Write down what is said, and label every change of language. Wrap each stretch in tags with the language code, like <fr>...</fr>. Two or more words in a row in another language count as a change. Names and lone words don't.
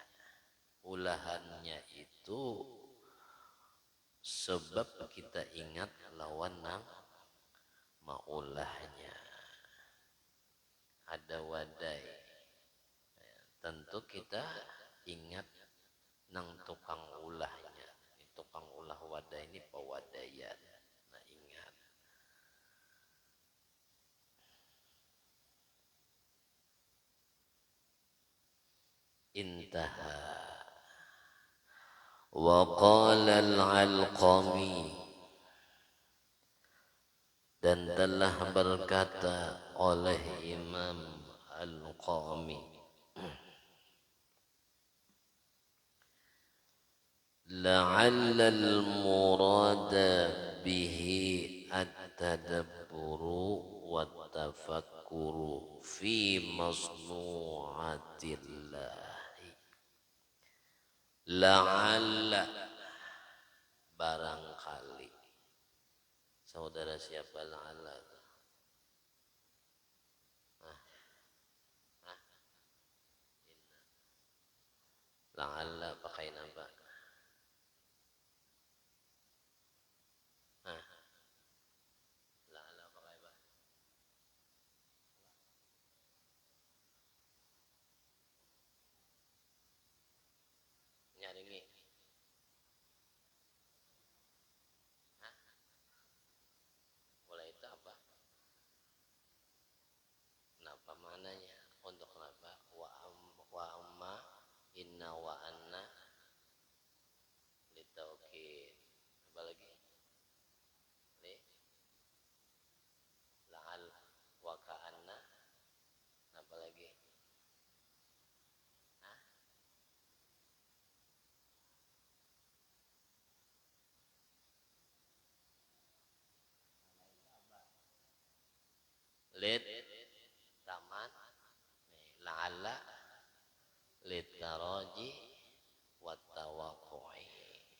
<bjn>Ulahannya itu sebab kita ingat lawan nang maulahnya. Ada wadai, tentu kita ingat nang tukang ulahnya. Tukang ulah wadai ini pewadayan. Nah ingat.</bjn> <ar>Intaha. وقال العلقمي,</ar> <id>dan telah berkata oleh Imam Al-Qami,</id> <ar>لعل المراد به التدبر والتفكر في مصنوعات الله. La'alla,</ar> <id>barangkali.</id> <bjn>Saudara siapa la'alla? La'alla pakai napa? La'alla pakai apa? Nyaringi.</bjn> <id>Mulai itu apa?</id> <bjn>Napa mananya? Untuk napa?</bjn> <ar>وأما إن وأن للتوكيد.</ar> <id>Apa lagi?</id> <ar>لعل وكأن.</ar> <id>Apa lagi?</id> <ar>للتمني لعل للترجي والتوقع.</ar>